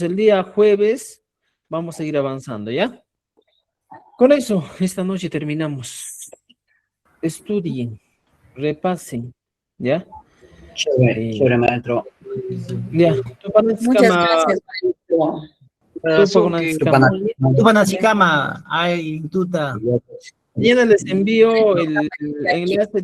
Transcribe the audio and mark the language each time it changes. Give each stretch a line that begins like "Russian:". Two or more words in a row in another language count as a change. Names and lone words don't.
Spanish: El día jueves vamos a seguir avanzando, ¿ya? Con eso, esta noche terminamos. Estudien, repasen, ¿ya? Chévere, maestro. Ya. Muchas gracias, maestro.
Quechua: Tupanacicama, ay, tuta.
Spanish: Mañana les envío el enlace